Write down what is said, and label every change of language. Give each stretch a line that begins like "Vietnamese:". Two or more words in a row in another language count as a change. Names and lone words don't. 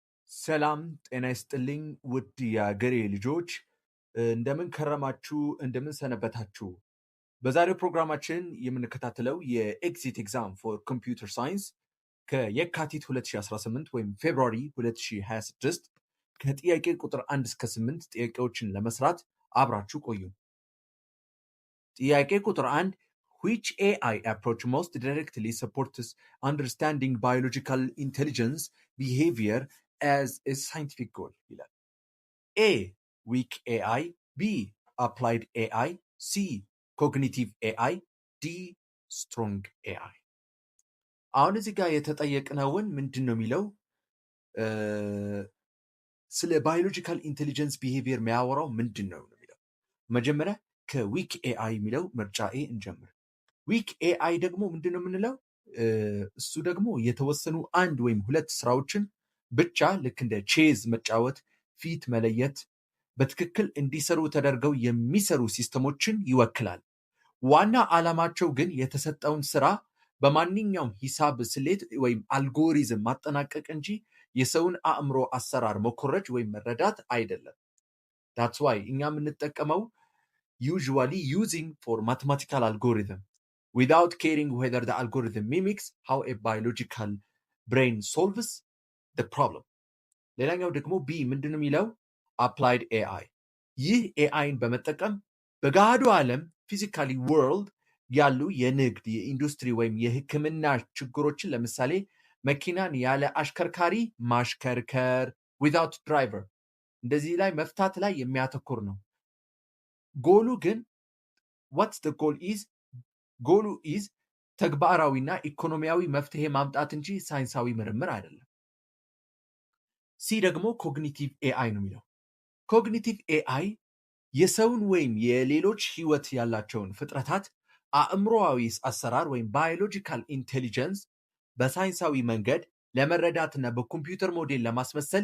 Amharic: ሰላም ጤና ይስጥልኝ ውድ የአገሬ ልጆች እንደምን ከረማችሁ እንደምን ሰነበታችሁ። በዛሬው ፕሮግራማችን የምንከታተለው
English: exit exam for computer science
Amharic: ከየካቲት 2018 ወይም ፌብሩዋሪ 2026 ከጥያቄ ቁጥር 1 እስከ 8 ጥያቄዎችን ለመስራት አብራችሁ ቆዩ። ጥያቄ ቁጥር 1
English: which AI approach most directly supports understanding biological intelligence behavior as a scientific goal ይላል። A weak AI, B applied AI, C cognitive AI, D strong AI።
Amharic: አሁን እዚህ ጋር የተጠየቅነውን ምንድን ነው የሚለው ስለ
English: biological intelligence behavior
Amharic: የሚያወራው ምንድን ነው የሚለው። መጀመሪያ
English: weak AI
Amharic: የሚለው ምርጫ ኤ እንጀምር።
English: weak AI
Amharic: ደግሞ ምንድን ነው የምንለው? እሱ ደግሞ የተወሰኑ አንድ ወይም ሁለት ስራዎችን ብቻ ልክ እንደ ቼዝ መጫወት፣ ፊት መለየት በትክክል እንዲሰሩ ተደርገው የሚሰሩ ሲስተሞችን ይወክላል። ዋና ዓላማቸው ግን የተሰጠውን ስራ በማንኛውም ሂሳብ ስሌት ወይም አልጎሪዝም ማጠናቀቅ እንጂ የሰውን አእምሮ አሰራር መኮረጅ ወይም መረዳት አይደለም።
English: that's why
Amharic: እኛ የምንጠቀመው
English: usually using for mathematical algorithm without caring whether the algorithm mimics how a biological brain solves the problem።
Amharic: ሌላኛው ደግሞ ቢ ምንድን ነው የሚለው?
English: applied AI
Amharic: ይህ ኤአይን በመጠቀም በገሃዱ ዓለም
English: physically world
Amharic: ያሉ የንግድ የኢንዱስትሪ ወይም የሕክምና ችግሮችን ለምሳሌ መኪናን ያለ አሽከርካሪ ማሽከርከር
English: without driver
Amharic: እንደዚህ ላይ መፍታት ላይ የሚያተኩር ነው። ጎሉ ግን
English: what's the goal is
Amharic: ጎሉ is ተግባራዊና ኢኮኖሚያዊ መፍትሄ ማምጣት እንጂ ሳይንሳዊ ምርምር አይደለም። ሲ ደግሞ
English: cognitive AI
Amharic: ነው የሚለው።
English: cognitive AI
Amharic: የሰውን ወይም የሌሎች ህይወት ያላቸውን ፍጥረታት አእምሮዊ አሰራር ወይም
English: biological intelligence
Amharic: በሳይንሳዊ መንገድ ለመረዳትና በኮምፒውተር ሞዴል ለማስመሰል